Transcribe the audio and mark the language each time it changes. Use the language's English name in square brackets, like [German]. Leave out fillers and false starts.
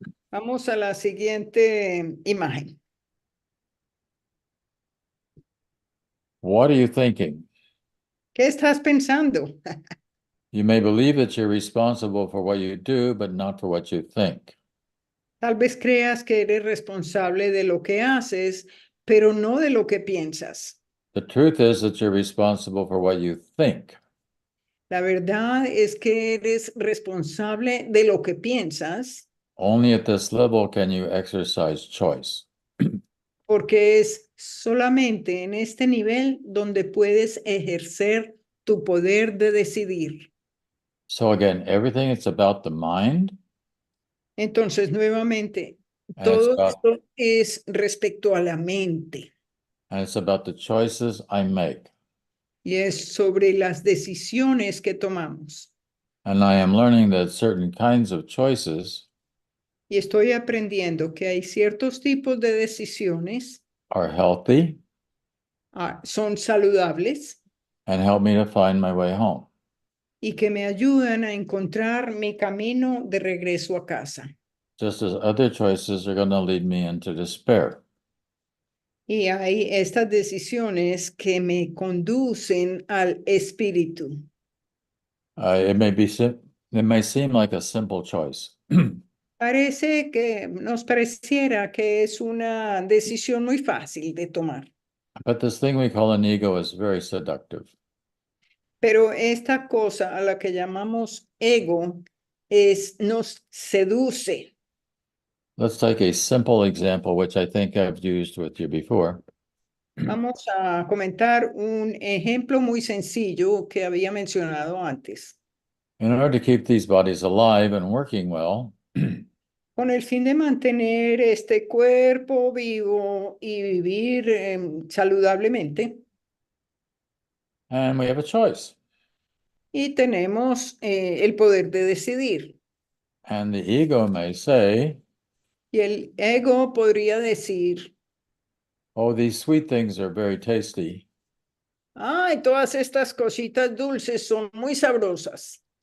[Spanish] Vamos a la siguiente imagen. [English] What are you thinking? [Spanish] ¿Qué estás pensando? [English] You may believe that you're responsible for what you do, but not for what you think. [Spanish] Tal vez creas que eres responsable de lo que haces, pero no de lo que piensas. [English] The truth is that you're responsible for what you think. [Spanish] La verdad es que eres responsable de lo que piensas, [English] Only at this level can you exercise choice. [Spanish] porque es solamente en este nivel donde puedes ejercer tu poder de decidir. [English] So again, everything is about the mind, [Spanish] Entonces, nuevamente, [English] and it's [Spanish] todo [English] about, [Spanish] esto es respecto a la mente [English] the choices I make. [Spanish] y es sobre las decisiones que tomamos. [English] And I am learning that certain kinds of choices [Spanish] Y estoy aprendiendo que hay ciertos tipos de decisiones [English] are healthy [Spanish] son saludables [English] and help me to find my way home. [Spanish] y que me ayudan a encontrar mi camino de regreso a casa. [English] Just as other choices are going to lead me into despair. [Spanish] Y hay estas decisiones que me conducen al espíritu. [English] It may seem like a simple choice, [Spanish] Parece que nos pareciera que es una decisión muy fácil de tomar, [English] but this thing we call an ego is very seductive. [Spanish] pero esta cosa a la que llamamos ego nos seduce. [English] Let's take a simple example, which I think I've used with you before. [Spanish] Vamos a comentar un ejemplo muy sencillo que había mencionado antes. [English] In order to keep these bodies alive and working well, [Spanish] Con el fin de mantener este cuerpo vivo y vivir saludablemente. [English] and we have a choice. [Spanish] Y tenemos el poder de decidir. [English] And the ego may say, [Spanish] Y el ego podría decir, [English] oh, these sweet things are very tasty. [Spanish] ay, todas estas cositas dulces son muy sabrosas.